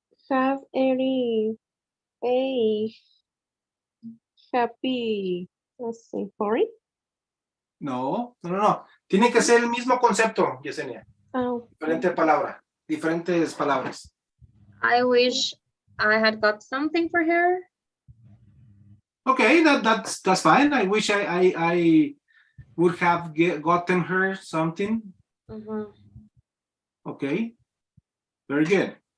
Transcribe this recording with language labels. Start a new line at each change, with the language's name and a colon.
English: Have a happy, let's say, sorry.
Spanish: No. Tiene que ser el mismo concepto, Yesenia. Oh, Diferentes palabras.
English: I wish I had got something for her. Okay, that's fine. I wish I would have gotten her something. Mhm. Okay, very good.